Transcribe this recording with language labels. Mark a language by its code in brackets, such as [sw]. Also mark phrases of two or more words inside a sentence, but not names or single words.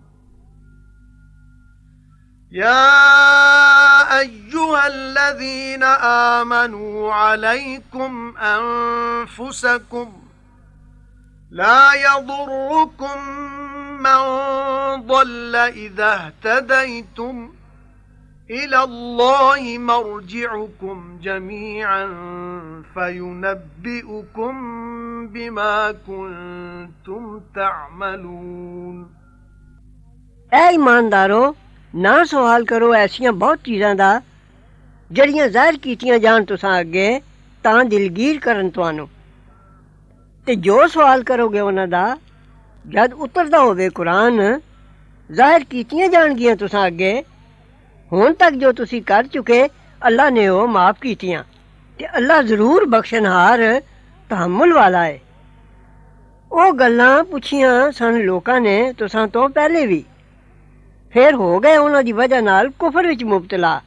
[ar] يا أيها الذين آمنوا عليكم أنفسكم لا يضركم من ضل إذا اهتديتم إلى الله مرجعكم جميعا فينبئكم بما كنتم تعملون [pa] اے ایماندارو نہ سوال کرو ایسیاں بہت چیزاں دا جڑیاں ظاہر کیتیاں جان تساں اگے تاں دلگیر کرن تہانوں تے جو سوال کرو گے انہاں دا جد اتردا ہووے قرآن ظاہر کیتیاں جاݨگیاں تساں اگے ہݨ تک جو تسی کر چکے اللہ نے او معاف کیتیاں تے اللہ ضرور بخشنہار تحمل والا ہے او گلاں پچھیاں سن لوکاں نے تساں تو پہلے بھی فیر ہو گئے انہاں دی وجہ نال کفر وچ مبتلا